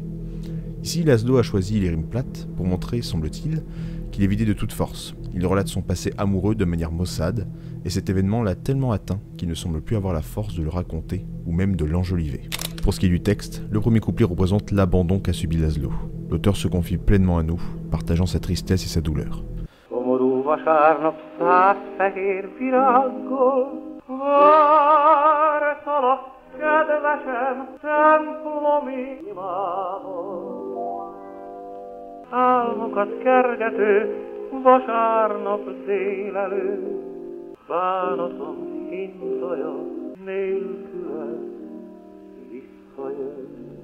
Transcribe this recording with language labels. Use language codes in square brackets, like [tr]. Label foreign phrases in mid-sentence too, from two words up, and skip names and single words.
[fr] Ici, Laszlo a choisi les rimes plates pour montrer, semble-t-il, qu'il est vidé de toute force. Il relate son passé amoureux de manière maussade, et cet événement l'a tellement atteint qu'il ne semble plus avoir la force de le raconter ou même de l'enjoliver. Pour ce qui est du texte, le premier couplet représente l'abandon qu'a subi Laszlo. L'auteur se confie pleinement à nous, partageant sa tristesse et sa douleur. [hu] Álmokat kergető vasárnap délelő, bánatom hintaja nélküled visszajön.